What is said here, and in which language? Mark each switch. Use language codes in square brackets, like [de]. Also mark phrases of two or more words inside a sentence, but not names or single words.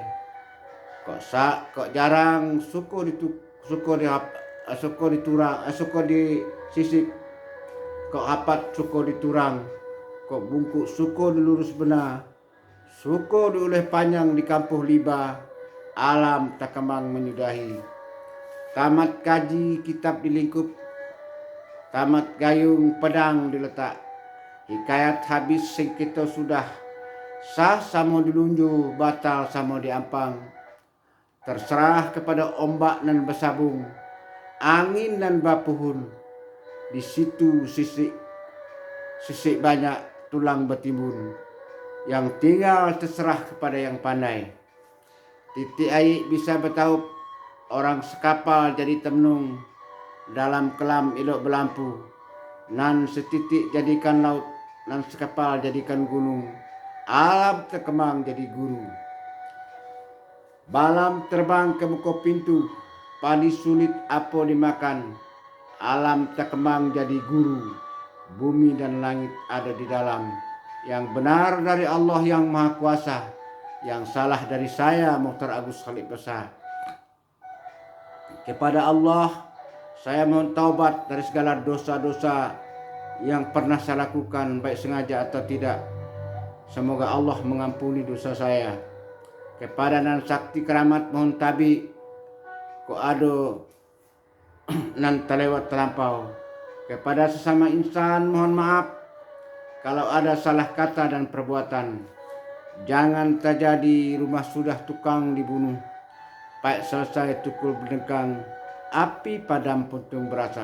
[min] Kok jarang suko disisip, kok apat suko diturang, kok bungkuk suko dilurus benar, suko diuleh panjang di kampuh liba, alam tak kemang menyudahi. Tamat kaji kitab dilingkup, tamat gayung pedang diletak, hikayat habis sing kita sudah, sah samo dilunju, batal samo diampang. [id] Terserah kepada ombak dan bersabung, angin dan bapuhun, di situ sisik banyak tulang bertimbun, yang tinggal terserah kepada yang pandai. [min] Titik air bisa bertaup, orang sekapal jadi temnung, dalam kelam elok berlampu, nan setitik jadikan laut, nan sekapal jadikan gunung, alam terkemang jadi guru. [id] Balam terbang ke muka pintu, padi sulit apa dimakan, alam terkemang jadi guru, bumi dan langit ada di dalam. Yang benar dari Allah yang Maha Kuasa, yang salah dari saya Mukhtar Agus Khalid Besar. Kepada Allah saya mohon taubat dari segala dosa-dosa yang pernah saya lakukan, baik sengaja atau tidak. Semoga Allah mengampuni dosa saya. [min] Kepada nan sakti keramat mohon tabi, ko ado nan terlewat terlampau. [id] Kepada sesama insan mohon maaf kalau ada salah kata dan perbuatan. Jangan terjadi rumah sudah tukang dibunuh, Baik selesai tukul berdengkang, api padam puntung berasap.